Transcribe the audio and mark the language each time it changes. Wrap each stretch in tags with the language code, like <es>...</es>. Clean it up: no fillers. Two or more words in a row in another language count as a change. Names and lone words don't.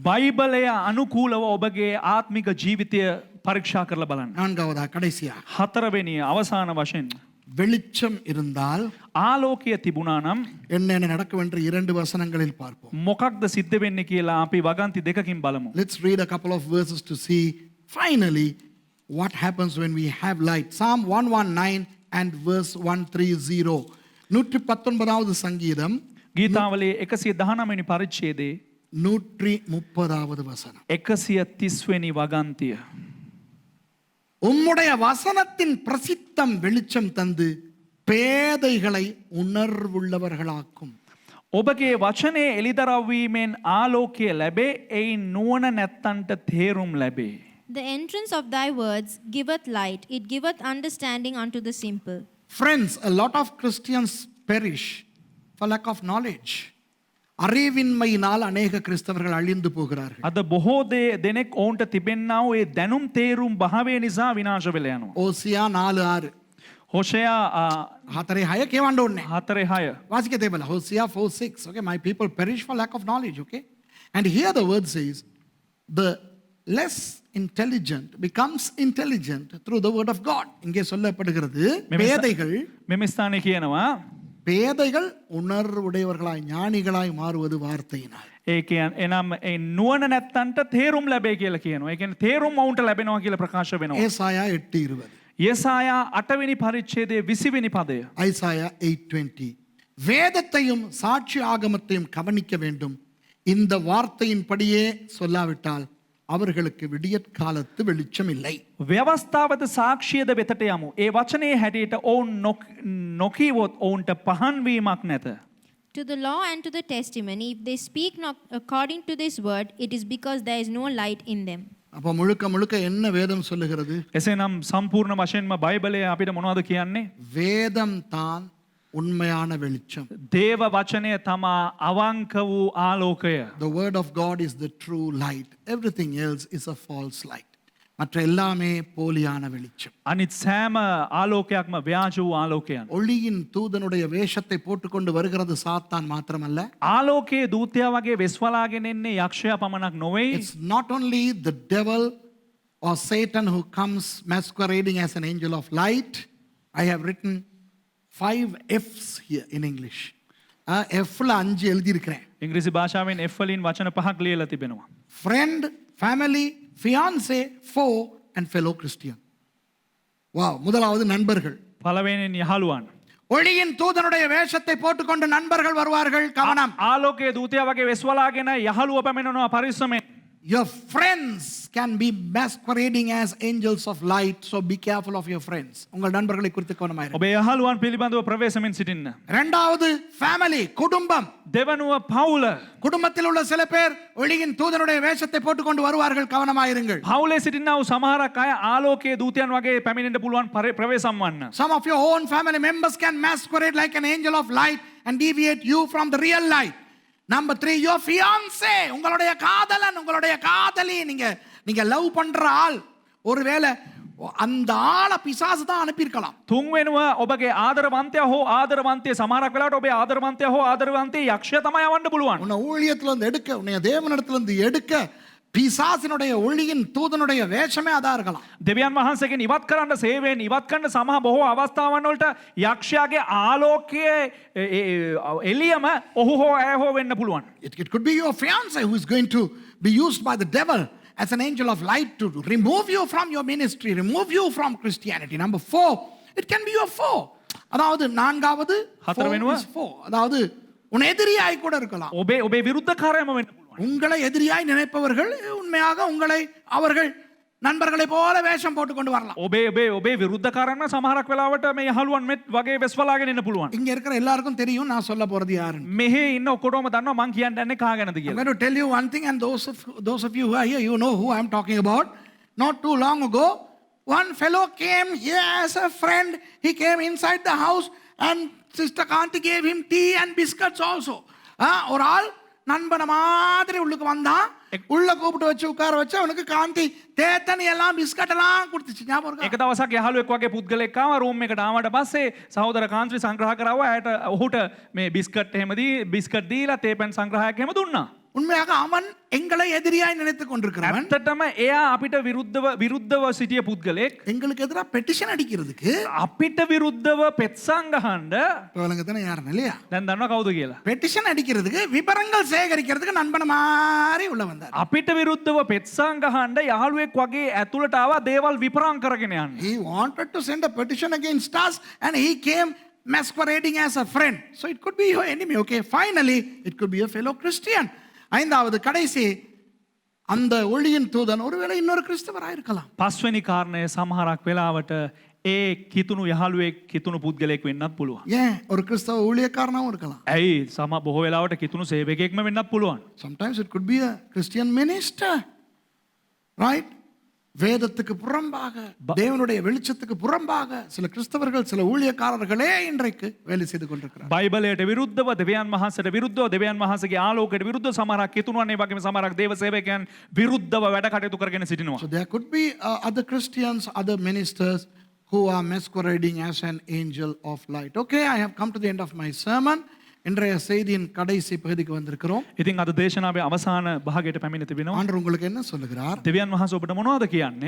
<si>බයිබලය අනුකූලව ඔබගේ ආත්මික ජීවිතය පරීක්ෂා කරලා බලන්න.</si> <ta>நான்காவதா கடைசியா,</ta> <si>හතරවෙනි අවසාන වශයෙන්</si> <ta>வெளிச்சம் இருந்தால்</ta> <si>ආලෝකය තිබුණා නම්</si> <ta>என்ன நடக்கும் என்று 2 வசனங்களில் பார்ப்போம்.</ta> <si>මොකක්ද සිද්ධ වෙන්නේ කියලා අපි වගන්ති දෙකකින් බලමු.</si> <en>Let's read a couple of verses to see finally what happens when we have light. Psalm 119 and verse 130.</en> <ta>119வது சங்கீதம்</ta> <si>ගීතාවලේ 119 වෙනි පරිච්ඡේදයේ</si> <ta>130வது வசனம்.</ta> <si>130 වෙනි වගන්තිය.</si> <ta>உம்முடைய வசனத்தின் பிரசித்தம் வெளிச்சம் தந்து பேதைகளை உணர்வுள்ளவர்களாக்கும்.</ta> <si>ඔබගේ වචනේ එළිදරව්වීමෙන් ආලෝකය ලැබේ, එයින් නුවණ නැත්තන්ට තේරුම් ලැබේ.</si> <en>The entrance of thy words giveth light, it giveth understanding unto the simple. Friends, a lot of Christians perish for lack of knowledge.</en> <ta>அறிவின்மையினால் அநேக கிறிஸ்தவர்கள் அழிந்து போகிறார்கள்.</ta> <si>අද බොහෝ දෙනෙක් ඔවුන්ට තිබෙන්නා වූ ඒ දැනුම් තේරුම් භාවය නිසා විනාශ වෙලා යනවා.</si> <ta>ஓசியா 4:6.</ta> <si>හොෂයා 4:6 කියවන්න ඕනේ. 4:6.</si> <ta>வாசிக்க தேவையில்ல.</ta> <en>Hosea 4:6. Okay, my people perish for lack of knowledge. Okay, and here the word says the less intelligent becomes intelligent through the word of God.</en> <ta>இங்கே சொல்லப்படுகிறது பேதைகள்</ta> <si>මෙම ස්ථානයේ කියනවා</si> <ta>பேதைகள் உணர்வுடையவர்களாய் ஞானிகளாய் மாறுவது வார்த்தையினால்.</ta> <si>ඒ කියන්නේ එනම් ඒ නුවණ නැත්තන්ට තේරුම් ලැබේ කියලා කියනවා. ඒ කියන්නේ තේරුම් වුන්ට ලැබෙනවා කියලා ප්‍රකාශ වෙනවා.</si> <ta>ஏசாயா 8:20.</ta> <si>யெசாயா 8 වෙනි පරිච්ඡේදයේ 20 වෙනි පදය.</si> <ta>ஐசாயா 8:20. வேதத்தையும் சாட்சி ஆகமத்தையும் கவனிக்க வேண்டும். இந்த வார்த்தையின்படியே சொல்லாவிட்டால் அவர்களுக்கு விடியற்காலத்து வெளிச்சம் இல்லை.</ta> <si>ව්‍යවස්ථාවද සාක්ෂියද වෙතට යමු. ඒ වචනේ හැටියට ඔවුන් නොකීවොත් ඔවුන්ට පහන් වීමක් නැත.</si> <en>To the law and to the testimony, if they speak not according to this word, it is because there is no light in them.</en> <ta>அப்ப முழுக்க முழுக்க என்ன வேதம் சொல்லுகிறது?</ta> <si>එසේනම් සම්පූර්ණ වශයෙන්ම බයිබලය අපිට මොනවද කියන්නේ?</si> <ta>வேதம் தான் உண்மையான வெளிச்சம்.</ta> <si>දේව වචනය තමා අවංක වූ ආලෝකය.</si> <en>The word of God is the true light. Everything else is a false light.</en> <ta>மற்ற எல்லாமே போலியான வெளிச்சம்.</ta> <si>අනිත් සෑම ආලෝකයක්ම ව්‍යාජ වූ ආලෝකයන්.</si> <ta>ஒளியின் தூதனுடைய வேஷத்தை போட்டுக்கொண்டு வருகிறது சாத்தான் மாத்திரமல்ல.</ta> <si>ආලෝකයේ දූතයා වගේ වෙස්වලාගෙන එන්නේ යක්ෂයා පමණක් නොවේ.</si> <en>It's not only the devil or Satan who comes masquerading as an angel of light. I have written 5 F's here in English.</en> <ta>Fல 5 எழுதி இருக்கிறேன்.</ta> <si>ඉංග්‍රීසි භාෂාවෙන් F වලින් වචන 5ක් ලියලා තිබෙනවා.</si> <en>Friend, family, fiancé, foe and fellow Christian.</en> <ta>Wow, முதலாவது நண்பர்கள்.</ta> <si>පළවෙනියෙන් යහළුවන්.</si> <ta>ஒளியின் தூதனுடைய வேஷத்தை போட்டுக்கொண்டு நண்பர்கள் வருவார்கள். கவனம்.</ta> <si>ආලෝකයේ දූතයා වගේ වෙස්වලාගෙන යහළුව පැමිණෙනවා පරිස්සමෙන්.</si> <en>Your friends can be masquerading as angels of light, so be careful of your friends.</en> <ta>உங்கள் நண்பர்களை குறித்து கவனமாயிருங்கள்.</ta> <si>ඔබේ යහළුවන් පිළිබඳව ප්‍රවේශමෙන් සිටින්න.</si> <ta>இரண்டாவது family, குடும்பம்.</ta> <si>දෙවනුව පවුල.</si> <ta>குடும்பத்தில் உள்ள சில பேர் ஒளியின் தூதனுடைய வேஷத்தை போட்டுக்கொண்டு வருவார்கள். கவனமாயிருங்கள்.</ta> <si>පවුලේ සිටිනා වූ සමහරක් අය ආලෝකයේ දූතයන් වගේ පැමිණෙන්න පුළුවන් ප්‍රවේශම් වන්න.</si> <en>Some of your own family members can masquerade like an angel of light and deviate you from the real light. Number 3, your fiancé,</en> <ta>உங்களுடைய காதலன், உங்களுடைய காதலி, நீங்க லவ் பண்ற ஆள் ஒருவேளை அந்த ஆளை பிசாசு தான் அனுப்பியிருக்கலாம்.</ta> <si>තුන්වෙනුව ඔබගේ ආදරවන්තයා හෝ ආදරවන්තිය සමහරක් වෙලාවට ඔබේ ආදරවන්තයා හෝ ආදරවන්තිය යක්ෂයා තමයි යවන්න පුළුවන්.</si> <ta>உன்னை ஊழியத்துல இருந்து எடுக்க, உன்னை தேவனிடத்துல இருந்து எடுக்க பிசாசினுடைய ஒளியின் தூதனுடைய வேஷமே அதா இருக்கலாம்.</ta> <si>දෙවියන් වහන්සේගෙන් ඉවත් කරන්න සේවයෙන් ඉවත් කරන්න සමහර බොහෝ අවස්ථාවන් වලට යක්ෂයාගේ ආලෝකයේ එළියම ඔහු හෝ ඇය හෝ වෙන්න පුළුවන්.</si> <en>It could be your fiancé who is going to be used by the devil as an angel of light to remove you from your ministry, remove you from Christianity. Number 4, it can be your foe.</en> <ta>அதாவது நான்காவது foe. அதாவது உன் எதிரியாய் கூட இருக்கலாம்.</ta> <si>ඔබේ විරුද්ධකාරයම වෙන්න පුළුවන්.</si> <ta>உங்களை எதிரியாய் நினைப்பவர்கள் உண்மையாக அவர்கள் நண்பர்களை போல வேஷம் போட்டு கொண்டு வரலாம்.</ta> <si>ඔබේ විරුද්ධකාරන්න සමහරක් වෙලාවට මේ යහළුවන් මෙත් වගේ වෙස්වලාගෙන එන්න පුළුවන්.</si> <ta>இங்க இருக்கிற எல்லாருக்கும் தெரியும் நான் சொல்ல போறது யாருன்னு.</ta> <si>මෙහි ඉන්න ඔක්කොටම දන්නවා මං කියන්න යන්නේ කා ගැනද</si> <en>I'm</en> <si>කියලා.</si> <en>going to tell you one thing, and those of you who are here, you know who I'm talking about. Not too long ago, one fellow came here as a friend. He came inside the house, and Sister Kanti gave him tea and biscuits also.</en> <ta>ஒரு ஆள் நண்பன மாதிரி உள்ளுக்கு வந்தான், உள்ள கூப்பிட்டு வச்சு உட்கார வச்சு அவனுக்கு காந்தி தேத்தனி எல்லாம் பிஸ்கட் எல்லாம் கொடுத்துச்சு. ஞாபகம் இருக்கா?</ta> <si>එක දවසක් යහළුවෙක් වගේ පුද්ගලෙක් ආවා රූම් එකට ආවට පස්සේ සහෝදර කාන්ත්‍රි සංග්‍රහ කරාවා. ඇයට ඔහුට මේ බිස්කට් බිස්කට් දීලා තේපැන් සංග්‍රහයක් එහෙම දුන්නා.</si> <ta>உண்மையாக அவன் எங்களை எதிரியாய் நினைத்துக் கொண்டிருக்கிறான்.</ta> <si>ඇත්තටම එයා අපිට විරුද්ධව සිටිය පුද්ගලෙක්.</si> <ta>எங்களுக்கு எதிராக பெட்டிஷன் அடிக்கிறதுக்கு</ta> <si>අපිට විරුද්ධව පෙත්සං ගහන්න</si> <ta>தானே யாருன்னு இல்லையா?</ta> <si>දැන් දන්නවා කවුද කියලා.</si> <ta>பெட்டிஷன் அடிக்கிறதுக்கு விவரங்கள் சேகரிக்கிறதுக்கு நண்பன மாதிரி உள்ள வந்தார்.</ta> <si>අපිට විරුද්ධව පෙත්සං ගහන්න යහළුවෙක් වගේ ඇතුළට ආවා දේවල් විපරම් කරගෙන යන්න.</si> <en>He wanted to send a petition against us, and he came masquerading as a friend. So it could be your enemy. Okay, finally it could be a fellow Christian.</en> <ta>ஐந்தாவது கடைசி, அந்த ஒளியின் தூதன் ஒருவேளை இன்னொரு கிறிஸ்தவராக இருக்கலாம்.</ta> <si>පස්වෙනි කාරණය සමහරක් වෙලාවට ඒ කිතුණු යහළුවෙක් කිතුණු පුද්ගලයෙක් වෙන්නත් පුළුවන්.</si> <ta>ஏன் ஒரு கிறிஸ்தவ ஊழியக்காரனாகவும் இருக்கலாம்.</ta> <si>ඇයි බොහෝ වෙලාවට කිතුණු සේවකයෙක්ම වෙන්නත් පුළුවන්.</si> <en>Sometimes it could be a Christian minister, right?</en> <ta>வேதத்துக்கு புறம்பாக, தேவனுடைய வெளிச்சத்துக்கு புறம்பாக சில கிறிஸ்தவர்கள், சில ஊழியக்காரர்களே இன்றைக்கு வேலை செய்து கொண்டிருக்கிறார்கள்.</ta> <si>බයිබලයට විරුද්ධව දෙවියන් වහන්සේට විරුද්ධව දෙවියන් වහන්සේගේ ආලෝකයට විරුද්ධව සමහරක් කිතුණුවන් ඒ වගේම සමහරක් දේව සේවකයන් විරුද්ධව වැඩ කටයුතු කරගෙන සිටිනවා.</si> <en>So there could be other Christians, other ministers who are masquerading as an angel of light. Okay, I have come to the end of my sermon.</en> <ta>இன்றைய செய்தியின் கடைசி பகுதிக்கு வந்திருக்கிறோம்.</ta> <si>ඉතින් අද දේශනාවේ අවසාන භාගයට පැමිණ තිබෙනවා.</si> <ta>ஆண்டவர் உங்களுக்கு என்ன சொல்லுகிறார்?</ta> <si>දෙවියන් වහන්සේ ඔබට මොනවද කියන්නේ?</si>